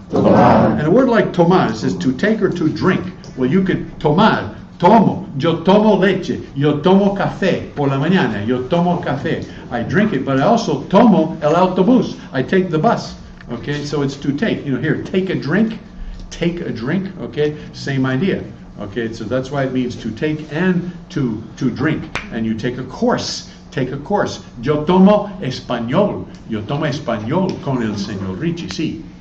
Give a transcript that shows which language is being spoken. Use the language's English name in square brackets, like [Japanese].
[English] And a word like tomar, it says to take or to drink. Well, you can tomar. [Spanish] Tomo, yo tomo leche, yo tomo café por la mañana, yo tomo café. [English] I drink it, but I also [Spanish] tomo el autobús. [English] I take the bus. Okay, so it's to take. You know, here, take a drink, okay, same idea. Okay, so that's why it means to take and to drink. And you take a course. [Spanish] Yo tomo español con el señor Richie, sí.